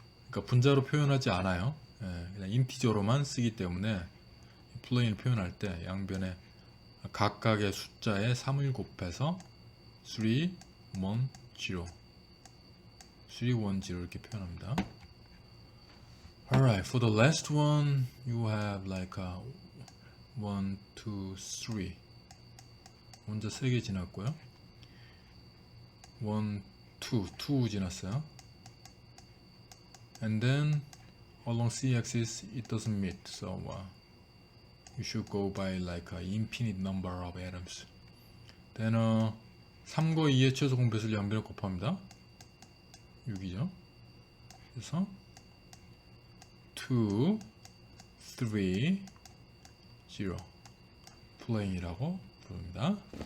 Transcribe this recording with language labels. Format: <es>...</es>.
<ko>그러니까 분자로 표현하지 않아요. 그냥 인티저로만 쓰기 때문에 플레인을 표현할 때 양변에 각각의 숫자에 3을 곱해서 3, 1, 0 3, 1, 0 이렇게 표현합니다.</ko> <en>Alright, for the last one you have like 1, 2, 3</en> <ko>원자 3개 지났고요. 1, 2 지났어요.</ko> <en>And then along c-axis it doesn't meet, so you should go by like an infinite number of atoms.</en> <ko>Then 3과 2의 최소 공배수를 양변에 곱합니다. 6이죠. 그래서 2, 3, 0 플레인이라고 부릅니다.</ko>